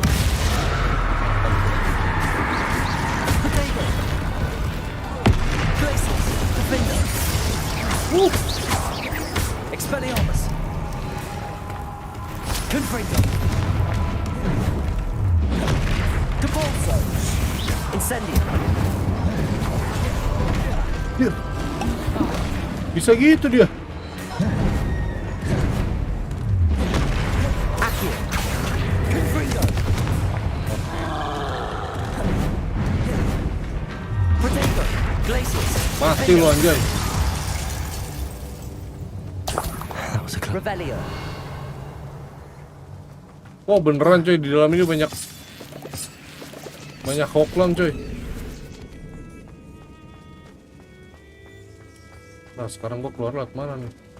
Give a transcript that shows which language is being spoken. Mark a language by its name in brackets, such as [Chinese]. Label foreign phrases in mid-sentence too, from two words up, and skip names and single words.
[Indonesian] Potato. Glacius. Defender. Expelliarmus. Confringo. Depulso. Incendio. Bisa gitu dia. Accio. Confringo. Potato. Glacius. Mati lu anjay. Revelio. Oh beneran coy, di dalam ini banyak Hogwarts coy. Nah sekarang gua keluar lewat mana nih?